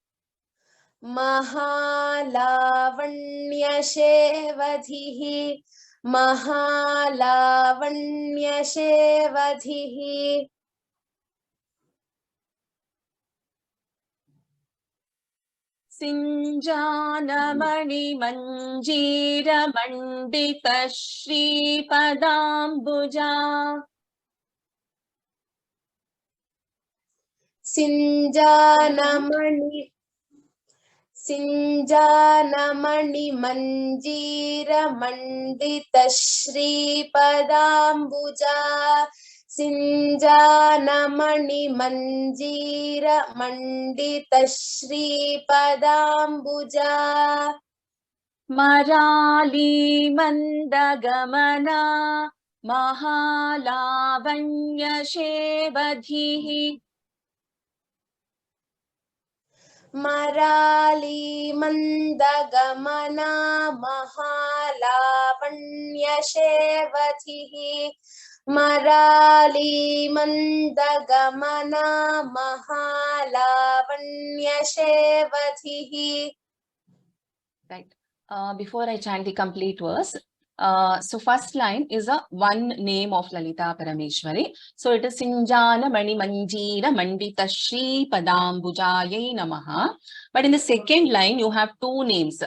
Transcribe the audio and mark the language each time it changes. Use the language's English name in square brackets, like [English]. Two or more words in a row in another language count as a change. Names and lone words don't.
[Sanskrit] Mahalavanya Shevadhihi, Mahalavanya Shevadhihi. Sinjanamani manjira mandita shri padambuja. Sinjanamani manjira mandita shri padambuja. Sinjanamani manjira mandita shri padambuja. Marali mandagamana mahalavanya shevadhihi. Marali Mandagamana Mahalavanya Shevadhihi. Marali Mandagamana Mahalavanya Shevadhihi. [English] Right. Before I chant the complete verse, so first line is a one name of Lalita Parameshwari. So it is [Sanskrit] Sinjana Mani Manjira Mandita Shri Padambujaye Namaha. [English] But in the second line, you have two names.